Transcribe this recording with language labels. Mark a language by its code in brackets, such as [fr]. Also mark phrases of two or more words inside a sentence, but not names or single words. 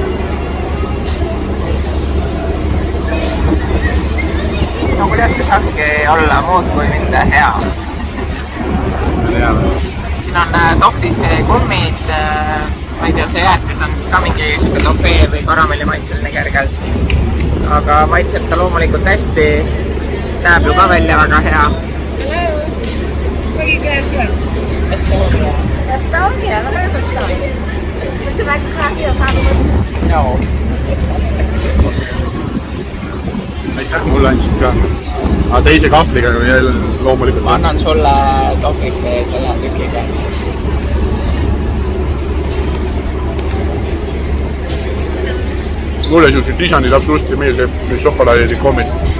[et] No kuidas see saakski olla muud kui mitte hea? Siin on toffifee kummid, ma ei tea, see jäätis on ka mingi suke toffee või karamelli maitseline kergelt. Aga maitseb ta loomulikult hästi, näeb ju ka välja väga hea. [en] Hello, where are you guys from? Estonia. Estonia, I've heard of Estonia. Would you like a coffee or coffee? No. [et] Aitäh, mulle andsid ka. Aga teise kahvliga loomulikult. Ma annan sulle toffifee selle tükiga. Mulle siuksed lisanid absoluutselt meeldib, mis šokolaadid kommid.